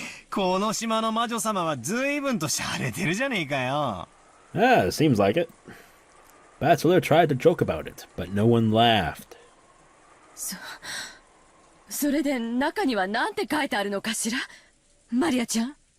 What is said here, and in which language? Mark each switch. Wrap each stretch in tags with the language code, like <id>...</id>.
<ja>この島の魔女様は随分と洒落てるじゃねえかよ。</ja> <en>Ah, seems like it. Bachelor tried to joke about it, but no one laughed.</en> <ja>それで中には何て書いてあるのかしら、マリアちゃん。</ja>